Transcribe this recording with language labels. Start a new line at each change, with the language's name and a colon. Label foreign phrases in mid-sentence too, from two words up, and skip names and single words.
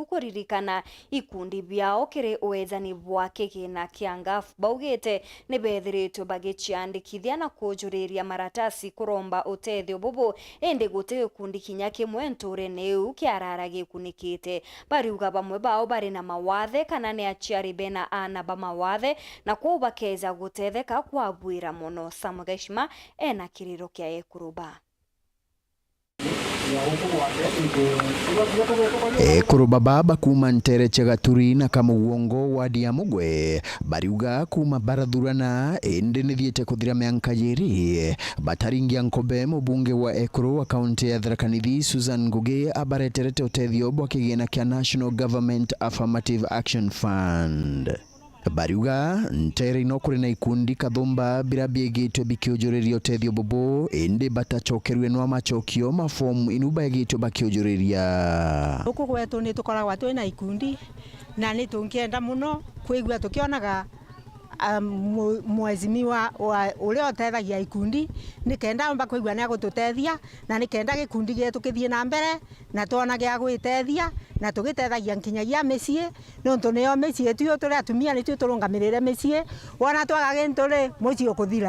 Meru: kuririkana ikundi biao kiri uwezani bwake kina kiangafu baugete ni bethiritwe bagichiandikithia na kujuriria maratasi kuromba utethio bubu ende gute ikundi kinya kimwe nture neu kiarara gikunikite bariuga bamwe bao bari na mawathe kana ni achiari bena ana ba mawathe na kwa bakeza gutetheka kwa bwira muno. Samugashima ena kiriro kia Ekuruba. Ekuruba baba kuma ntere chegaturi na kama uongo wadi ya mugwe bariuga kuma barathurana ende nithiete kuthira mianka yeri bataringia nkobe mubunge wa Ekuru wa kaunti ya Tharaka Nithi Susan Ngugi abareterete utethio bwa kigina kia National Government Affirmative Action Fund. bariuga ntere no kuri na ikundi kathumba birabiegitwe bikionjoreria uteithio bobo indi batachokerwe no amachokio mafomu inuba egitwe bakionjoreria huku kwetu ni tukoragwa twina ikundi na ni tungienda muno kwigua tukionaga mwezimiwa ule otethagia ikundi nikenda mba kwigua ni agututethia na nikenda gikundi gitu kithie na mbere na tuona gia gwitethia na tugitethagia nkinyagia micie nontu nio micie tuyo turi atumia ni tuyo turungamirire micie wona twaga gintu ri mucie ukuthira